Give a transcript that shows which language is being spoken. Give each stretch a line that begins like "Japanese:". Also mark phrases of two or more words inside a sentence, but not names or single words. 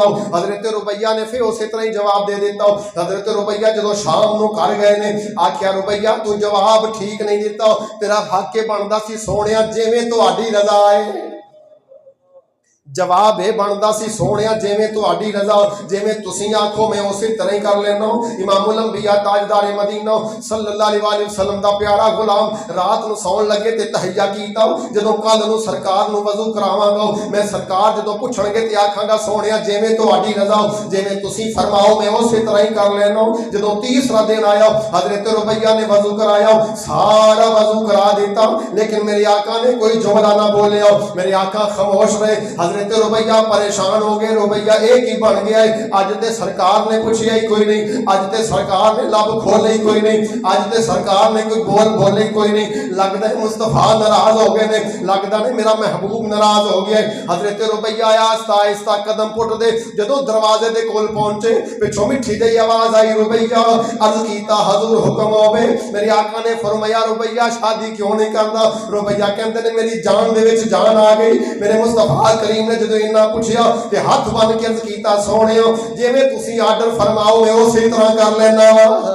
Punjabi: حضرت ربیعہ نے فیر اسی طرح ہی جواب دے دتا۔ حضرت ربیعہ جو شام نوں گھر گئے نے، آکھیا ربیعہ تو جواب ٹھیک نہیں دتا، تیرا حق یہ بندا سی سوہنیا جویں تہاڈی رضا ہے. جواب یہ بنتا سی سوہنیا جویں تہاڈی رضا، جویں تسیں آکھو میں اسی طرح ہی کر لینا. امام الانبیاء تاجدار مدینہ
Arabic: صلى الله عليه وسلم
Punjabi: دا پیارا غلام رات نوں سون لگے تے تہیہ کیتا، جدوں کل نوں سرکار نوں وضو کراوانگا، میں سرکار جدوں پچھنگے تے آکھانگا سوہنیا جویں تہاڈی رضا، جویں تسیں فرماؤ میں اسی طرح ہی کر لینا. جدوں تیسرا دن آیا حضرت ربیعہ نے وضو کرایا، سارا وضو کرا دتا، لیکن میرے آقا نے کوئی جملہ نہ بولیا. میرے آقا خاموش رہے. حضرت ربیعہ پریشان ہو گئے، ربیعہ ایک ہی بن گیا ہے، اج تے سرکار نے پچھیا ہی کوئی نہیں، اج تے سرکار نے لب کھولے ہی کوئی نہیں، اج تے سرکار نے کوئی بول بولے ہی کوئی نہیں. لگتا ہے مصطفیٰ ناراض ہو گئے نے، لگتا ہے میرا محبوب ناراض ہو گیا ہے. حضرت ربیعہ آیا آہستہ آہستہ قدم پٹدے، جدوں دروازے دے کول پہنچے پچھوں مٹھی جی آواز آئی، ربیعہ. عرض کیتا حضور حکم ہووے۔ میرے آقا نے فرمایا ربیعہ شادی کیوں نہیں کردا? ربیعہ کہتے نے میری جان دے وچ جان آ گئی۔ میرے مصطفیٰ کریم نے جدوں اِنا پچھیا تے ہتھ بن کے عرض کیتا سوہنیو جویں تسیں آرڈر فرماؤ میں اسی طرح کر لینا وا.